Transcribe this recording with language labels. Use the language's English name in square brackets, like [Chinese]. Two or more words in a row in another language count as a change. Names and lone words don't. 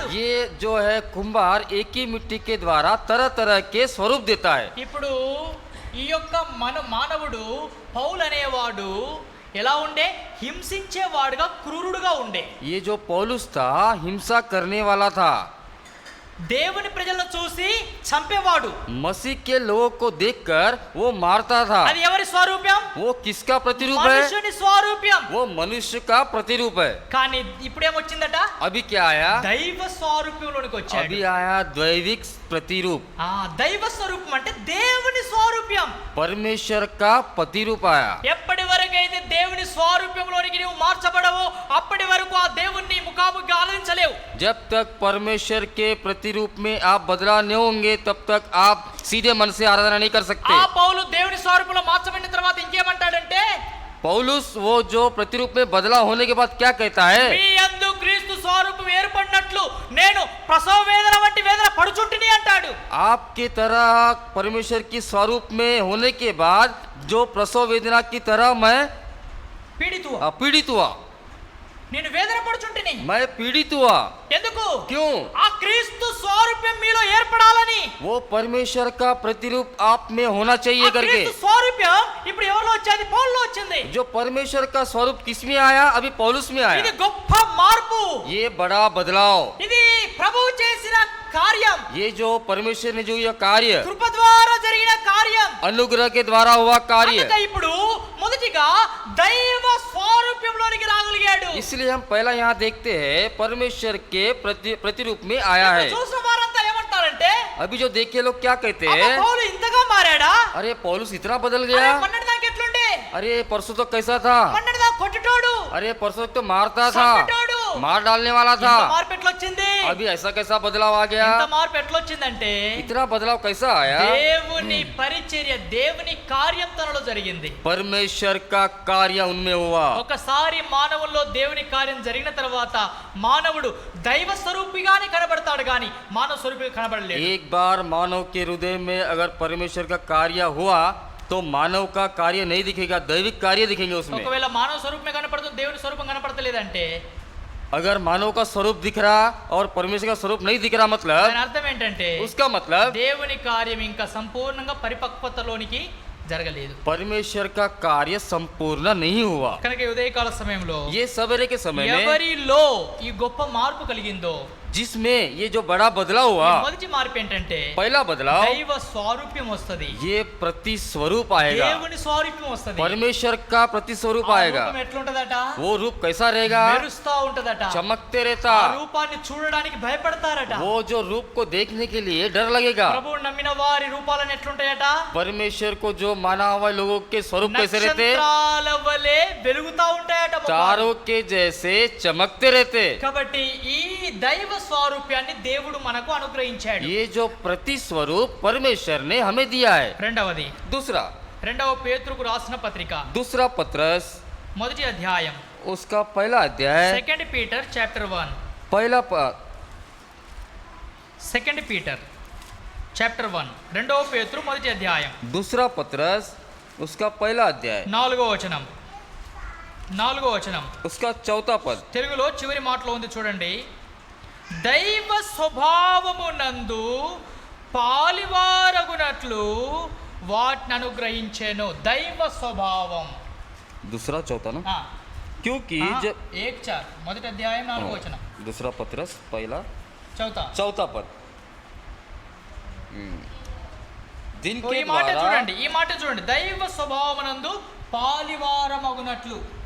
[Hindi] ये जो है कुम्हार एक ही मिट्टी के द्वारा तरह तरह के स्वरूप देता है। [Telugu] ఇప్పుడు ఈ యొక్క మానవుడు పౌలు అనేవాడు ఎలా ఉండే? హింసించేవాడుగా, క్రూరుడుగా ఉండే. [Hindi] ये जो पौलुस था हिंसा करने वाला था, [Telugu] దేవుని ప్రజలను చూసి చంపేవాడు. [Hindi] मसीह के लोगों को देखकर वो मारता था। [Telugu] అది ఎవరి స్వరూపం? [Hindi] वो किसका प्रतिरूप है? [Telugu] మనుషుని స్వరూపం. [Hindi] वो मनुष्य का प्रतिरूप है। [Telugu] కానీ ఇప్పుడేమొచ్చిందట? [Hindi] अभी क्या आया? [Telugu] దైవ స్వరూపంలోనికి వచ్చాడు. [Hindi] अभी आया दैविक प्रतिरूप। [Telugu] దైవ స్వరూపం అంటే దేవుని స్వరూపం, [Hindi] परमेश्वर का प्रतिरूप आया। [Telugu] ఎప్పటి వరకైతే దేవుని స్వరూపంలోనికి నువ్వు మార్చబడవో అప్పటి వరకు ఆ దేవుణ్ణి ముఖాముఖిగా ఆరాధించలేవు. [Hindi] जब तक परमेश्वर के प्रतिरूप में आप बदला नहीं होंगे तब तक आप सीधे मन से आराधना नहीं कर सकते। [Telugu] ఆ పౌలు దేవుని స్వరూపంలో మార్చబడిన తర్వాత ఇంకేమంటాడంటే, [Hindi] पौलुस वो जो प्रतिरूप में बदला होने के बाद क्या कहता है? [Telugu] మీ యందు క్రీస్తు స్వరూపం ఏర్పడినట్లు నేను ప్రసవ వేదన వంటి వేదన పడుచుంటిని అంటాడు. [Hindi] आपकी तरह परमेश्वर की स्वरूप में होने के बाद जो प्रसव वेदना की तरह मैं पीड़ित हुआ, [Telugu] నేను వేదన పడుచుంటిని. [Hindi] मैं पीड़ित हुआ। [Telugu] ఎందుకు? [Hindi] क्यों? [Telugu] ఆ క్రీస్తు స్వరూపం మీలో ఏర్పడాలని. [Hindi] वो परमेश्वर का प्रतिरूप आप में होना [Telugu] ఆ [Hindi] चाहिए करके। [Telugu] క్రీస్తు స్వరూపం ఇప్పుడు ఎవరిలో వచ్చేది? పౌలులో వచ్చింది. [Hindi] जो परमेश्वर का स्वरूप किस में आया? अभी पौलुस में [Telugu] ఇది [Hindi] आया। [Telugu] గొప్ప మార్పు. [Hindi] ये बड़ा बदलाव, [Telugu] ఇది ప్రభువు చేసిన కార్యం, [Hindi] ये जो परमेश्वर ने जो यह कार्य, [Telugu] కృప ద్వారా జరిగిన కార్యం. [Hindi] अनुग्रह के द्वारा हुआ कार्य, [Telugu] అందుకే ఇప్పుడు మొదటిగా దైవ స్వరూపంలోనికి రాగలిగాడు. [Hindi] इसलिए हम पहला यहाँ देखते हैं परमेश्वर के प्रतिरूप में आया है। [Telugu] చూసిన వారంతా ఏమంటారంటే, [Hindi] अभी जो देखे लोग क्या कहते [Telugu] అబ్బా, [Hindi] हैं? [Telugu] పౌలు ఇంతగా మారాడా? [Hindi] अरे पौलुस इतना बदल [Telugu] అరే, [Hindi] गया। [Telugu] మొన్నటి దాకా ఎట్లుండే? [Hindi] अरे परसों तो कैसा था? [Telugu] మొన్నటి దాకా కొట్టుటోడు, [Hindi] अरे परसों तो मारता था, [Telugu] చంపేటోడు. [Hindi] मार डालने वाला था। [Telugu] ఇంత మార్పు ఎట్లొచ్చింది? [Hindi] अभी ऐसा कैसा बदलाव आ गया? [Telugu] ఇంత మార్పు ఎట్లొచ్చిందంటే [Hindi] इतना बदलाव कैसा आया? [Telugu] దేవుని పరిచర్య, దేవుని కార్యం తనలో జరిగింది. [Hindi] परमेश्वर का कार्य उनमें हुआ। [Telugu] ఒకసారి మానవుల్లో దేవుని కార్యం జరిగిన తర్వాత మానవుడు దైవ స్వరూపిగానే కనబడతాడు గాని మానవ స్వరూపిగా కనబడలేడు. [Hindi] एक बार मानव के हृदय में अगर परमेश्वर का कार्य हुआ तो मानव का कार्य नहीं दिखेगा, दैविक कार्य दिखेंगे उसमें। [Telugu] ఒకవేళ మానవ స్వరూపమే కనపడుతుంది, దేవుని స్వరూపం కనపడతలేదంటే [Hindi] अगर मानव का स्वरूप दिख रहा और परमेश्वर का स्वरूप नहीं दिख रहा, मतलब [Telugu] దాని అర్థం ఏంటంటే [Hindi] उसका मतलब [Telugu] దేవుని కార్యం ఇంకా సంపూర్ణంగా పరిపక్వతలోనికి జరగలేదు. [Hindi] परमेश्वर का कार्य संपूर्ण नहीं हुआ। [Telugu] కనుక ఈ ఉదయకాల సమయంలో [Hindi] ये सवेरे के समय में [Telugu] ఎవరిలో ఈ గొప్ప మార్పు కలిగిందో, [Hindi] जिसमें ये जो बड़ा बदलाव हुआ, [Telugu] మొదటి మార్పు ఏంటంటే [Hindi] पहला बदलाव [Telugu] దైవ స్వరూప్యం వస్తది. [Hindi] ये प्रति स्वरूप आएगा, [Telugu] దేవుని స్వరూప్యం వస్తది. [Hindi] परमेश्वर का प्रति स्वरूप [Telugu] ఆ [Hindi] आएगा। [Telugu] రూపం ఎట్లుంటదట? [Hindi] वो रूप कैसा रहेगा? [Telugu] మెరుస్తా ఉంటదట. [Hindi] चमकते रहता। [Telugu] ఆ రూపాన్ని చూడడానికి భయపడతారట. [Hindi] वो जो रूप को देखने के लिए डर लगेगा। [Telugu] ప్రభువు నమ్మిన వారి రూపాలను ఎట్లుంటాయట? [Hindi] परमेश्वर को जो माना हुआ लोगों के स्वरूप कैसे रहते? [Telugu] నక్షత్రాల వలె వెలుగుతా ఉంటాయట ముఖాలు. [Hindi] तारों के जैसे चमकते रहते। [Telugu] కాబట్టి ఈ దైవ స్వరూప్యాన్ని దేవుడు మనకు అనుగ్రహించాడు. [Hindi] ये जो प्रति स्वरूप परमेश्वर ने हमें दिया है। [Telugu] రెండవది, రెండవ పేతురుకు రాసిన పత్రిక [Hindi] दूसरा पत्रस [Telugu] మొదటి అధ్యాయం, [Hindi] उसका पहला अध्याय, [English] Second Peter Chapter 1, Second Peter Chapter 1, [Telugu] రెండవ పేతురు మొదటి అధ్యాయం, [Hindi] दूसरा पत्रस उसका पहला अध्याय, [Telugu] నాలుగో వచనం, [Hindi] उसका चौथा पद। [Telugu] తెలుగులో చివరి మాటలో ఉంది చూడండి. దైవ స్వభావమునందు పాలివారగునట్లు వాటిని అనుగ్రహించెను. దైవ స్వభావం. [Hindi] दूसरा चौथा ना, हाँ, क्योंकि हाँ, जब [Telugu] 1:4 మొదటి అధ్యాయం 4వ వచనం, [Hindi] दूसरा पत्रस पहला చౌతా. चौथा पद। दिन [Telugu] ఓ, [Hindi] के [Telugu] ఈ మాట [Hindi] द्वारा [Telugu] చూడండి, ఈ మాట చూడండి. దైవ స్వభావమునందు పాలివారమగునట్లు.